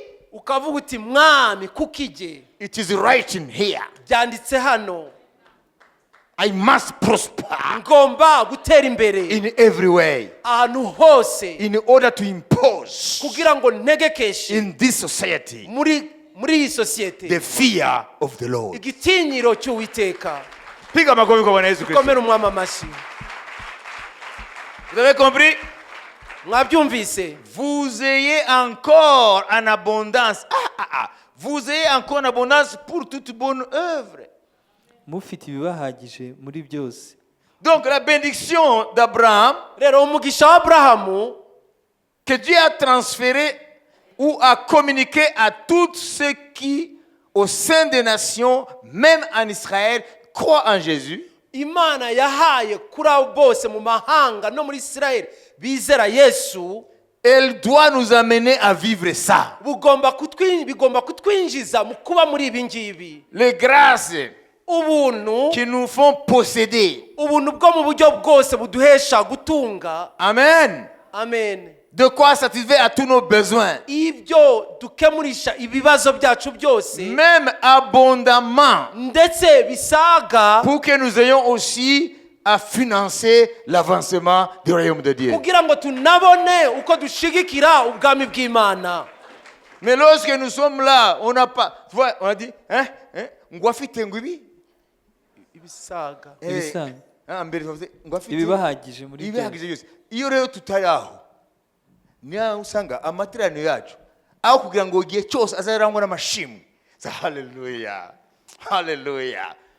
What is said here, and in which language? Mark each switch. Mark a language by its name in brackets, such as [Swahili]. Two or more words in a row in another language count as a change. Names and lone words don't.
[Kinyarwanda] Ukavuga uti mwami kukije [English] It is written here. [Kinyarwanda] byanditse hano [English] I must prosper [Kinyarwanda] ngomba gutera imbere [English] in every way [Kinyarwanda] ahantu hose [English] in order to impose [Kinyarwanda] kugira ngo ntegekeshe [English] in this society [Kinyarwanda] muri iyi sosiyete [English] the fear of the Lord. [Kinyarwanda] igitinyiro cy'Uwiteka. [Swahili] Piga makofi kwa Bwana Yesu Kristo. [Kinyarwanda] Komera umwami amashyi. [French] Vous avez compris? [Kinyarwanda] Mwabyumvise? [French] Vous ayez encore en abondance. Vous ayez encore en abondance pour toute bonne œuvre. [Kinyarwanda] mufite ibibahagije muri byose [French] Donc la bénédiction d'Abraham [Kinyarwanda] Rero umugisha wa Aburahamu [French] que Dieu a transféré ou a communiqué à tous ceux qui, au sein des nations, même en Israël, croient en Jésus. [Kinyarwanda] Imana yahaye kuri abo bose mu mahanga no muri Isirayeli bizera Yesu, [French] Elle doit nous amener à vivre ça. [Kinyarwanda] bigomba kutwinjiza mu kuba muri ibi ngibi. [French] Les grâces [Kinyarwanda] Ubuntu [French] qui nous font posséder. [Kinyarwanda] ubuntu bwo mu buryo bwose buduhesha gutunga. Amen. Amen. [French] De quoi satisfaire à tous nos besoins. [Kinyarwanda] Ibyo dukemurisha ibibazo byacu byose, [French] Même abondamment. [Kinyarwanda] ndetse bisaga, [French] Pour que nous ayons aussi à financer l'avancement du royaume de Dieu. [Kinyarwanda] kugira ngo tunabone uko dushigikira ubwami bw'Imana. [French] Mais lorsque nous sommes là, on n'a pas. Tu vois, on a dit, [Kinyarwanda] ngwafite ngwibi. Ibisaga. Ibisaga. Mbere tuvuze ngwafite ibibahagije muri byose ibihagije byose. Iyo rero tutari aho, niyo usanga amateraniro yacu aho kugira ngo igihe cyose azarangwa n'amashimwe. Haleluya. Haleluya.